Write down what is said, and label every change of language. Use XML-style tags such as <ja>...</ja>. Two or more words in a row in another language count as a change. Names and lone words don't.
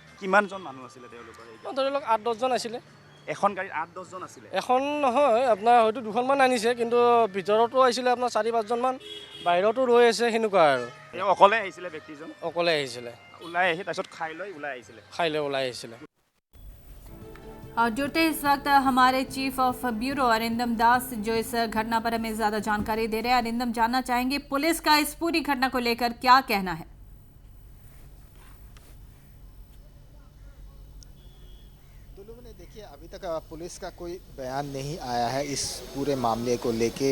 <as>কিমানজন মানুহ আছিলে তেওঁলোকৰ? ধৰি লওক 8-10জন আছিলে। এখন গাড়ীত 8-10জন আছিলে? এখন নহয়, আপোনাৰ হয়তো দুখনমান আনিছে, কিন্তু ভিতৰতো আহিছিলে আপোনাৰ 4-5জন মান, বাহিৰতো ৰৈ আছে সেনেকুৱা আৰু। অকলে আহিছিলে ব্যক্তিজন? অকলে আহিছিলে। ওলাই আহি তাৰপিছত খাই লৈ ওলাই আহিছিলে।</as> <hi>और जुड़ते इस वक्त हमारे</hi> <en>chief of bureau</en> <hi>अरिंदम दास जो इस घटना पर हमें ज्यादा जानकारी दे रहे हैं। अरिंदम, जानना चाहेंगे पुलिस का इस पूरी घटना को लेकर क्या कहना है? देखिए, अभी तक पुलिस का कोई बयान नहीं आया है इस पूरे मामले को लेके।</hi>